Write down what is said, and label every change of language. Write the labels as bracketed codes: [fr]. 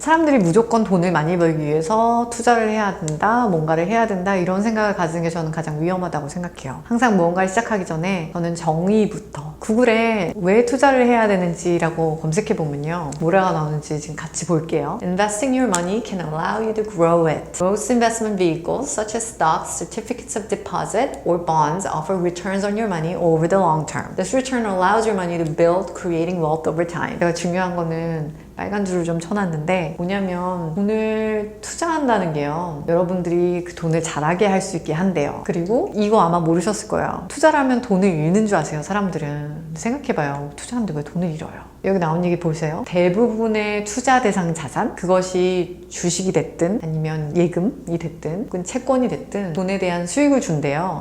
[ko] 사람들이 무조건 돈을 많이 벌기 위해서 투자를 해야 된다, 뭔가를 해야 된다, 이런 생각을 가지는 게 저는 가장 위험하다고 생각해요. 항상 무언가를 시작하기 전에 저는 정의부터, 구글에 왜 투자를 해야 되는지라고 검색해보면요, 뭐라가 나오는지 지금 같이 볼게요. [en] Investing your money can allow you to grow it. Most investment vehicles such as stocks, certificates of deposit, or bonds offer returns on your money over the long term. This return allows your money to build, creating wealth over time. [ko] 제가 중요한 거는 빨간 줄을 좀 쳐놨는데, 뭐냐면 돈을 투자한다는 게요, 여러분들이 그 돈을 잘하게 할 수 있게 한대요. 그리고 이거 아마 모르셨을 거예요. 투자를 하면 돈을 잃는 줄 아세요, 사람들은. 생각해봐요. 투자하는데 왜 돈을 잃어요? 여기 나온 얘기 보세요. 대부분의 투자 대상 자산, 그것이 주식이 됐든 아니면 예금이 됐든 혹은 채권이 됐든 돈에 대한 수익을 준대요.